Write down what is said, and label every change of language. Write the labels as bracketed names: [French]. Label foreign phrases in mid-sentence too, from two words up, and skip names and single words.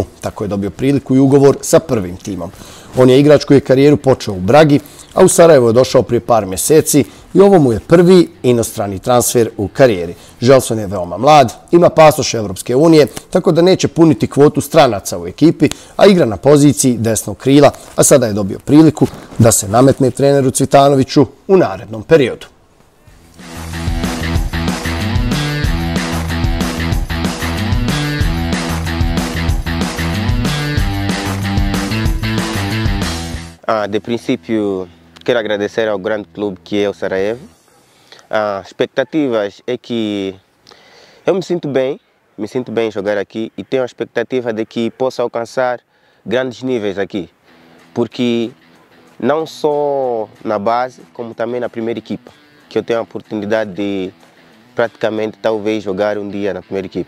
[Bosnian] Tako je dobio priliku i ugovor sa prvim timom. On je igrač koji je karijeru počeo u Bragi, a u Sarajevo je došao prije par mjeseci i ovo mu je prvi inostrani transfer u karijeri. Gelson je veoma mlad, ima pasoš Evropske unije, tako da neće puniti kvotu stranaca u ekipi, a igra na poziciji desnog krila, a sada je dobio priliku da se nametne treneru Cvitanoviću u narednom periodu. [Portuguese] De princípio, quero agradecer ao grande clube que é o Sarajevo. Expectativas é que eu me sinto bem em jogar aqui e tenho a expectativa de que possa alcançar grandes níveis aqui, porque não só na base, como também na primeira equipa, que eu tenho a oportunidade de praticamente talvez jogar um dia na primeira equipa.